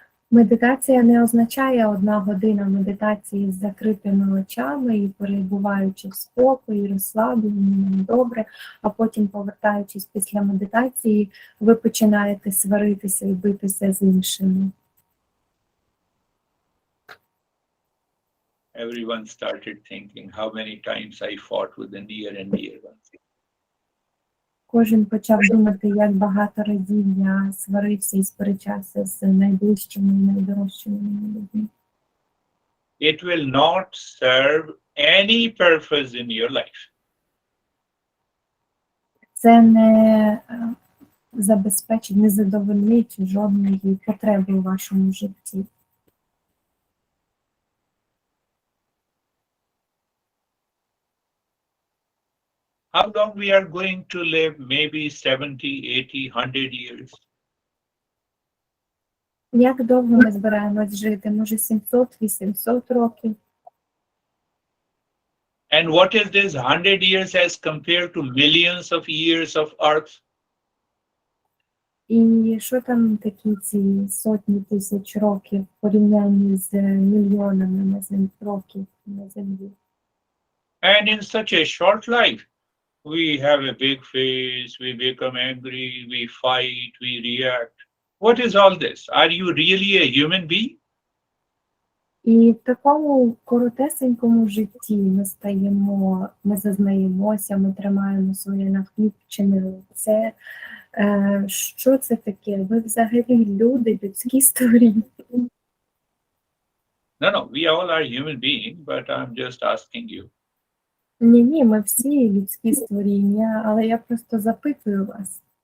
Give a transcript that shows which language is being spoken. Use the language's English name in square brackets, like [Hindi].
[Ukrainian] Медитація не означає 1 година медитації з закритими очами і перебуваючи в спокої, розслабленні, добре, а потім, повертаючись після медитації, ви починаєте сваритися і битися з іншими. [English] Everyone started thinking how many times I fought with the near and dear ones. [Ukrainian] Кожен почав думати, як багато разів я сварився і сперечався з найближчими і найдорожчими людьми. [English] It will not serve any purpose in your life. [Ukrainian] Це не забезпечить, не задовольнить жодної потреби у вашому житті. [English] How long we are going to live? Maybe 70, 80, 100 years. [Ukrainian] Як довго ми збираємось жити? Може 700, 800 років? [English] And what is this 100 years as compared to millions of years of earth? [Ukrainian] І що там такі ці сотні тисяч років в порівнянні з мільйонами років на землі? [English] And in such a short life, we have a big face, we become angry, we fight, we react. What is all this? Are you really a human being? [Ukrainian] І в такому коротесенькому житті ми зазнаємося, ми тримаємо своє нахміпчене лице. Що це таке? Ви взагалі люди, людські створіння? [English] No, we all are human beings, but I'm just asking you. [Ukrainian] Ні, ми всі людські створіння, але я просто запитую вас.